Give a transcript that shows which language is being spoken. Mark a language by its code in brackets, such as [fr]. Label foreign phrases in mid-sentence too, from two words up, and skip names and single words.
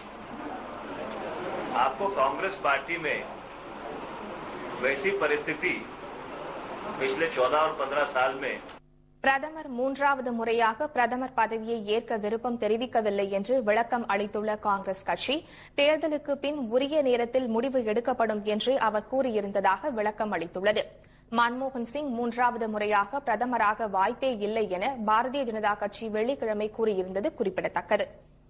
[hi] आपको कांग्रेस पार्टी में वैसी परिस्थिति पिछले 14 और 15 साल में [ta] பிரதமர் மூன்றாவது முறையாக பிரதமர் பதவியை ஏற்க விருப்பம் தெரிவிக்கவில்லை என்று விளக்கம் அளித்துள்ள காங்கிரஸ் கட்சி, தேர்தலுக்கு பின் உரிய நேரத்தில் முடிவு எடுக்கப்படும் என்று அவர் கூறியிருந்ததாக விளக்கம் அளித்துள்ளது. மன்மோகன் சிங் மூன்றாவது முறையாக பிரதமராக வாய்ப்பே இல்லை என பாரதிய ஜனதா கட்சி வெள்ளிக்கிழமை கூறியிருந்தது குறிப்பிடத்தக்கது.